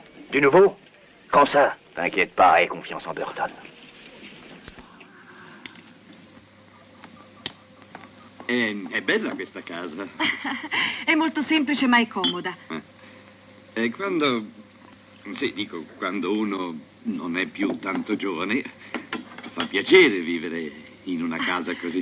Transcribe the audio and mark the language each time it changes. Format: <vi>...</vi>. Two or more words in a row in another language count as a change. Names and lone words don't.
<fr>Du nouveau? Quand ça? T'inquiète pas, aie confiance en Burton.</fr> <it>È bella questa casa. È molto semplice ma è comoda. E quando... Sì, dico, quando uno non è più tanto giovane, fa piacere vivere in una casa così.</it>